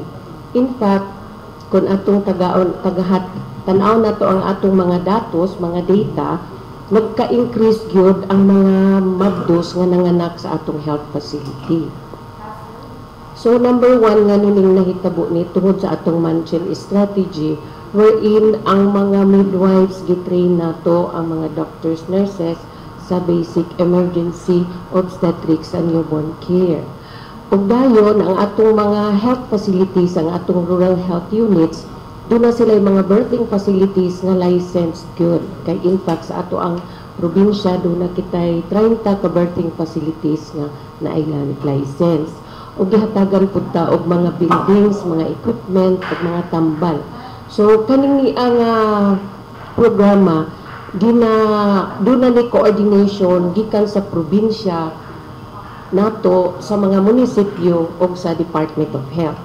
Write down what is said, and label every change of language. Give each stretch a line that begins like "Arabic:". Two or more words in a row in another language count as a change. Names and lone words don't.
Cebuano: In fact, kung atong tanaw na to ang atong mga datos, mga data, nagka-increase gyud ang mga mabdos nga nanganak sa atong
English: health facility.
Cebuano: So number 1 nga nuning nahitabo ni tungod sa atong Manchil strategy wherein ang mga midwives gitrain nato ang mga doctors, nurses sa
English: basic emergency obstetrics and newborn care.
Cebuano: Ug dayon ang atong mga
English: health facilities,
Cebuano: ang atong
English: rural health units,
Cebuano: doon na sila yung mga
English: birthing facilities
Cebuano: nga
English: licensed good.
Cebuano: Kay in fact sa ato ang probinsya doon na kitay 30 ka
English: birthing facilities
Cebuano: nga naailan license. Ug gihatagan pud ta og mga buildings, mga equipment ug mga tambal. So kaning ang programa doon na ni coordination gikan sa probinsya nato sa mga munisipyo o sa Department of Health.